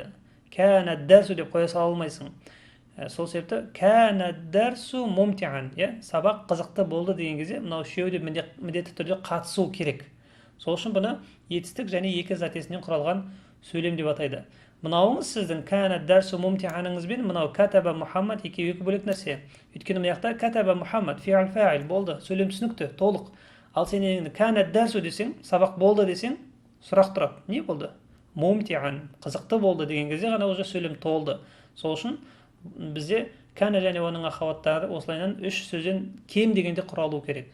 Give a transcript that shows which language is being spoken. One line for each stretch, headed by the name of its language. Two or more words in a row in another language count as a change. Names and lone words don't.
Arabic: كان الدرس
Kazakh: деп қоя сала алмайсың. Сол себепті
Arabic: كان الدرس ممتعا,
Kazakh: сабақ қызықты болды деген кезде мынау үшеуі де міндетті түрде қатысу керек. Сол үшін бұны етістік және екі зат есімнен құралған сөйлем деп атайды. Мынауыңыз сіздің
Arabic: كان الدرس
Kazakh: мумтианыңыз бен мынау
Arabic: كتب محمد
Kazakh: екеуі екі бөлек нәрсе. Өйткені мына жақта
Arabic: كتب محمد فعل فاعل
Kazakh: болды, сөйлем түсінікті, толық. Ал сен енді
Arabic: كان الدرس
Kazakh: десең, сабақ болды десең, сұрақ тұрады. Не болды? Мумтиан, қызықты болды деген кезде ғана уже сөйлем толды. Сол үшін бізде кәна және оның ахаваттары осылайынан үш сөзден кем дегенде құралу керек.